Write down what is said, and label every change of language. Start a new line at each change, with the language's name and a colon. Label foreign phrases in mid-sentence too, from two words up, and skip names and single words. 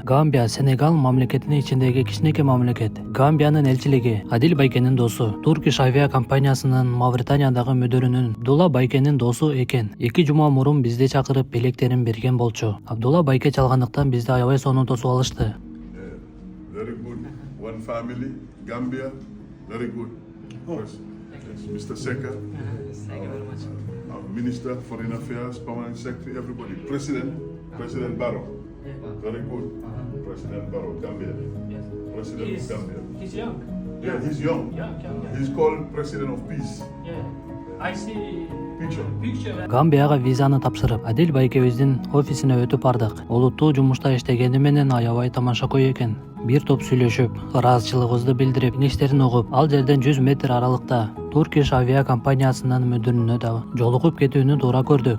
Kyrgyz: Гамбия Сенегал мамлекетинин ичиндеги кичинекей мамлекет. Гамбиянын элчилиги Адил Байкенин досу, Turkish Avia компаниясынын Мавританиядагы мүдүрүнүн Абдулла Байкенин досу экен. 2 жума мурун бизди чакырып белектерин берген болчу. Абдулла Байке чалгандыктан бизди аябай сонун тосуп алышты.
English: Very good. One family, Gambia. Very good. First, Mr. Seka, Thank you very much. our Minister, Foreign Affairs, Permanent Secretary, everybody. President Barrow. Very good. President Barrow, Gambia. Yes. President of Gambia. He's young. Yeah, he's young. Yeah. He's called President of Peace. Yeah. I see Picture.
Kyrgyz: Гамбияга визаны тапшырып, Адил Байкебиздин офисине өтүп бардык. Олуттуу жумушта иштегени менен аябай тамашакөй экен. Бир топ сүйлөшүп, ыраазычылыгыбызды билдирип, кеңештерин угуп, ал жерден 100 метр аралыкта Turkish Avia компаниясынын мүдүрүнө да жолугуп кетүүнү туура көрдүк.